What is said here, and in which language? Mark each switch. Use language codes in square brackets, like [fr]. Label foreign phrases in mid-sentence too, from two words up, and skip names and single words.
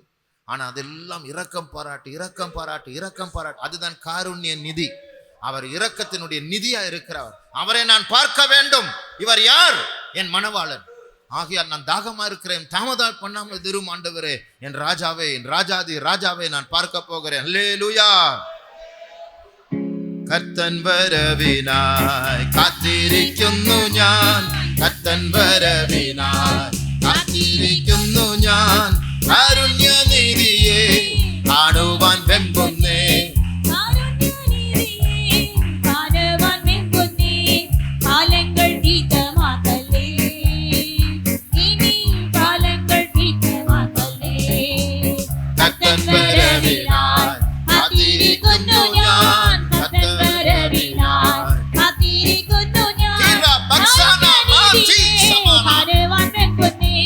[ta] ஆனா அதெல்லாம் இரக்கம் பாராட்டு, இரக்கம் பாராட்டு, இரக்கம் பாராட்டு. அதுதான் காருண்ய நிதி. அவர் இரக்கத்தினுடைய நிதியா இருக்கிறவர். அவரை நான் பார்க்க வேண்டும். இவர் யார்? என் மணவாளன். ஆகையால் நான் தாகமா இருக்கிறேன், தாமதம் பண்ணாமல் திரும் ஆண்டவரே, என் ராஜாவே, என் ராஜாதி ராஜாவே நான் பார்க்க போகிறேன். அல்லேலூயா. [ml] കർത്തൻ വരവിനായി കാത്തിരിക്കുന്നു ഞാൻ, കർത്തൻ വരവിനായി കാത്തിരിക്കുന്നു ഞാൻ, കാരുണ്യനിധിയെ കാണുവാൻ വെമ്പുന്നേ. കർത്തൻ വരവിനായി കാത്തിരിക്കുന്നു ഞാൻ, കർത്തൻ വരവിനായി കാത്തിരിക്കുന്നു ഞാൻ, കാരുണ്യനിധിയെ കാണുവാൻ വെമ്പുന്നേ.